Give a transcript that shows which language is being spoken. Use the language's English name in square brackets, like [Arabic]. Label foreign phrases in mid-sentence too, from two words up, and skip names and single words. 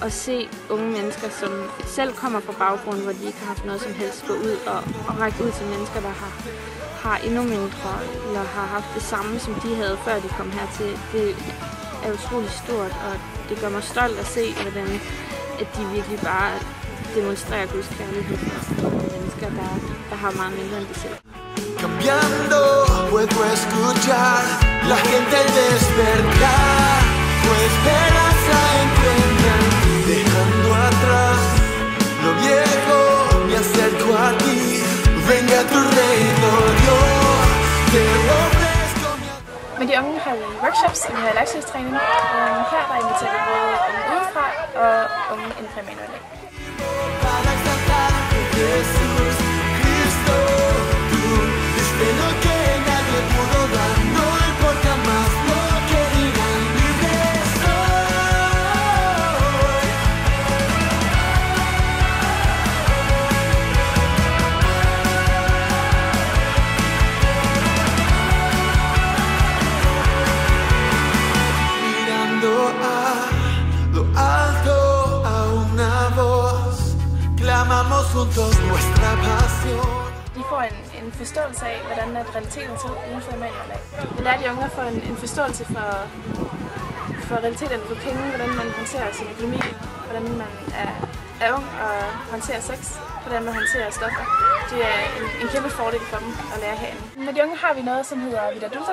[Danish] At se unge mennesker, som selv kommer fra baggrund, hvor de ikke har haft noget som helst, gå ud og række ud til mennesker, der har endnu mindre, eller har haft det samme, som de havde, før de kom hertil. Det er utroligt stort, og det gør mig stolt at se, hvordan at de virkelig bare demonstrerer Guds kærlighed for mennesker, der har meget mindre end de selv. [Spanish] Cambiando, puedo escuchar la gente al despertar, tu esperanza encuentran, dejando atrás lo viejo, me acerco a ti, venga tu reino, Dios, te ofrezco mi amor. [Danish] Med de unge har vi workshops, og vi har livestreamstræning. Her der inviterer vi både unge udefra og unge inden for Emanuel. [Spanish] Para exaltar a Jesús Cristo. De lo que nadie pudo dar, no importa más lo que digan, libre soy. Mirando a lo alto, a una voz, clamamos juntos nuestra pasión. [Danish] De får en forståelse af, hvordan realiteten ser ud uden for Emanuel. Vi lærer de unge at få en forståelse for realiteterne på penge, hvordan man håndterer sin økonomi, hvordan man er ung og håndterer sex, hvordan man håndterer stoffer. Det er en kæmpe fordel for dem at lære herinde. Med de unge har vi noget, som hedder Vida Dulce.